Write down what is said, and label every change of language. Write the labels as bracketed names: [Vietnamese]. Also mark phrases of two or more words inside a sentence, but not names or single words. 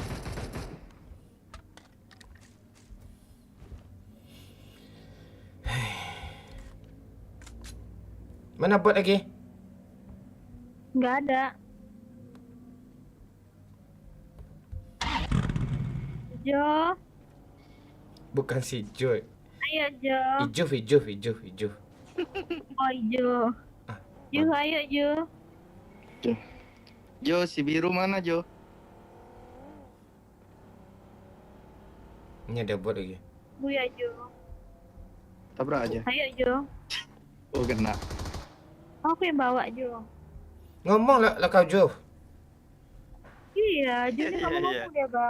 [Indonesian] Mana bot lagi? Nggak ada. Jo, Bukan si Joy. ayo Jo. Ijo. Oh Jo. Ah, Jo, ayo Jo. Jo, si biru mana Jo? Ini ada bot lagi. Buya Jo. Tabrak aja. Ayo Jo. Oh kena. Aku yang bawa Jo. Ngomong lah kau Jo. Iya, Jo ini kamu ngomong dia bang.